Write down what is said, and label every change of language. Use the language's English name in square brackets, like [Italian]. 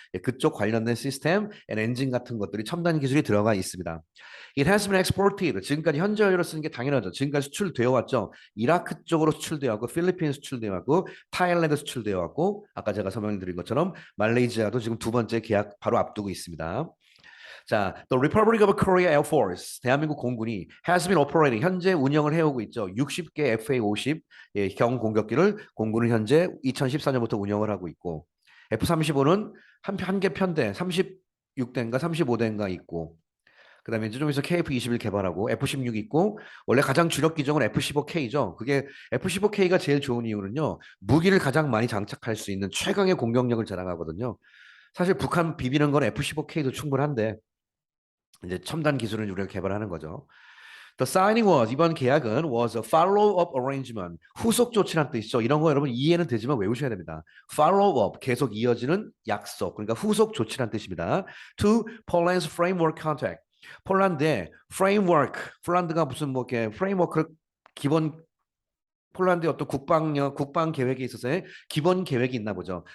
[Korean] 예, 그쪽 관련된 시스템, 엔진 같은 것들이 첨단 기술이 들어가 있습니다. [English] It has been exported. [Korean] 지금까지 현재 완료로 쓰는 게 당연하죠. 지금까지 수출되어 왔죠. 이라크 쪽으로 수출되어 왔고, 필리핀 수출되어 왔고, 타일랜드 수출되어 왔고, 아까 제가 설명드린 것처럼 말레이시아도 지금 두 번째 계약 바로 앞두고 있습니다. [English] 자, The Republic of Korea Air Force, [Korean] 대한민국 공군이 [English] has been operating, [Korean] 현재 운영을 해오고 있죠. 60개 FA-50 예, 경공격기를 공군은 현재 2014년부터 운영을 하고 있고 F-35는 한 개 편대 36대인가 35대인가 있고 그다음에 이제 좀 있어 KF-21 개발하고 F-16 있고 원래 가장 주력 기종은 F-15K죠. 그게 F-15K가 제일 좋은 이유는요. 무기를 가장 많이 장착할 수 있는 최강의 공격력을 자랑하거든요. 사실 북한 비비는 건 F-15K도 충분한데 이제 첨단 기술을 우리가 개발하는 거죠. [English] The signing was [Korean] 이번 계약은 [English] was a follow-up arrangement [Korean] 후속 조치란 뜻이죠. 이런 거 여러분 이해는 되지만 외우셔야 됩니다. [English] Follow-up [Korean] 계속 이어지는 약속 그러니까 후속 조치란 뜻입니다. [English] To Poland's framework contract [Korean] 폴란드의 framework 폴란드가 무슨 뭐 이렇게 framework를 기본 폴란드의 어떤 국방 계획에 있어서의 기본 계획이 있나 보죠.